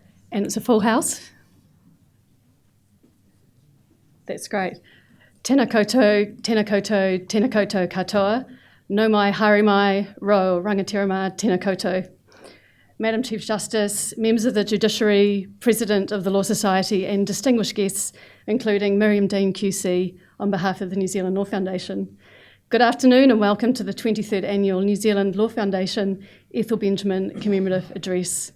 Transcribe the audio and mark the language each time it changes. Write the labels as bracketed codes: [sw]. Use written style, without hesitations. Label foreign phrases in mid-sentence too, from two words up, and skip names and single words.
[en] And it's a full house. That's great. [mi] Tēnā koutou, tēnā koutou, tēnā koutou katoa. No mai, haere mai, ro, rangatira tēnā koutou. [en] Madam Chief Justice, members of the Judiciary, President of the Law Society, and distinguished guests, including Miriam Dean QC, on behalf of the New Zealand Law Foundation. Good afternoon and welcome to the 23rd Annual New Zealand Law Foundation Ethel Benjamin Commemorative Address.